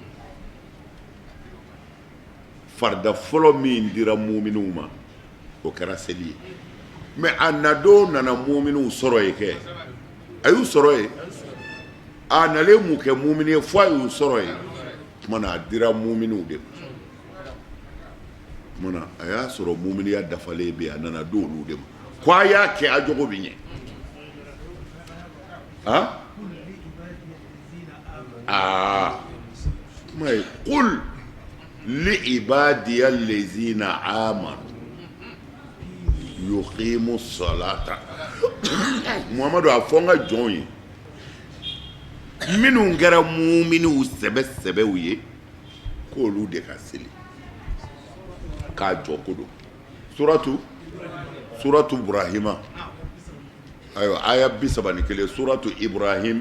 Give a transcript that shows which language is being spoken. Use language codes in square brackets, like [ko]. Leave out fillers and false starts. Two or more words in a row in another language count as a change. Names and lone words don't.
[bm] farida fɔlɔ min dira muminunw ma o kɛra seli ye mais a nadon nana muminunw sɔrɔ yen kɛ a y'u sɔrɔ yen a nalen mun kɛ mumini ye fo a y'u sɔrɔ yen kumana a dira muminunw de ma kumana a y'a sɔrɔ muminiya dafalen bɛ yen a nana don olu de ma ko a y'a kɛ a jogo bɛ ɲɛ kuma ye [ar] قل لعبادي الذين آمنوا يقيموا الصلاة [bm] Muhamadu a fɔ n ka jɔnw ye minnu kɛra muminiw sɛbɛsɛbɛw ye k'olu de ka seli k'a jɔ ko don suratu Ibrahima ayiwa aya 31 suratu Ibrahim